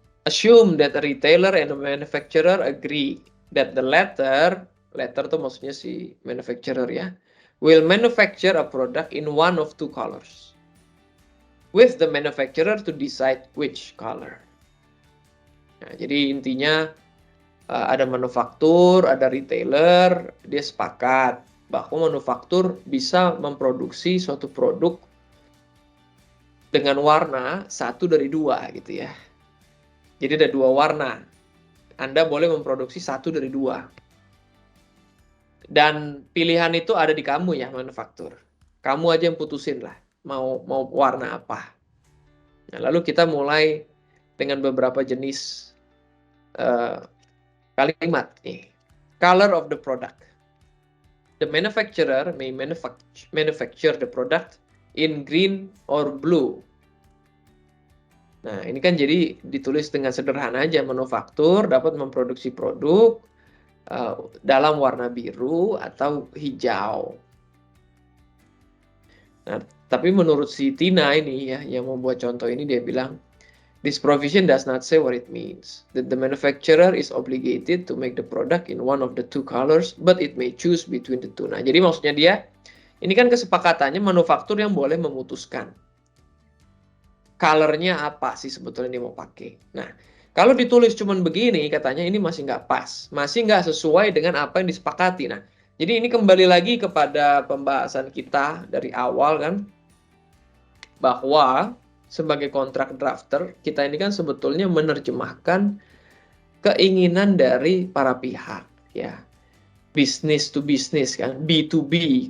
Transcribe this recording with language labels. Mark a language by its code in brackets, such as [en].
[en] Assume that a retailer and a manufacturer agree that the latter [id] tuh maksudnya si manufacturer ya, [en] will manufacture a product in one of two colors, with the manufacturer to decide which color. [id] Nah, jadi intinya ada manufaktur, ada retailer, dia sepakat bahwa manufaktur bisa memproduksi suatu produk dengan warna satu dari dua gitu ya. Jadi ada dua warna. Anda boleh memproduksi satu dari dua. Dan pilihan itu ada di kamu ya, manufaktur. Kamu aja yang putusin lah, mau warna apa. Nah, lalu kita mulai dengan beberapa jenis kalimat nih. [en] Color of the product. The manufacturer may manufacture the product in green or blue. [id] Nah, ini kan jadi ditulis dengan sederhana aja, manufaktur dapat memproduksi produk dalam warna biru atau hijau. Nah, tapi menurut si Tina ini ya, yang membuat contoh ini, dia bilang, [en] this provision does not say what it means. That the manufacturer is obligated to make the product in one of the two colors, but it may choose between the two. [id] Nah, jadi maksudnya dia, ini kan kesepakatannya manufaktur yang boleh memutuskan. Colornya apa sih sebetulnya dia mau pakai. Nah, kalau ditulis cuman begini, katanya ini masih nggak pas. Masih nggak sesuai dengan apa yang disepakati. Nah, jadi ini kembali lagi kepada pembahasan kita dari awal kan, bahwa sebagai kontrak drafter, kita ini kan sebetulnya menerjemahkan keinginan dari para pihak, ya. [en] Business to business kan, B2B.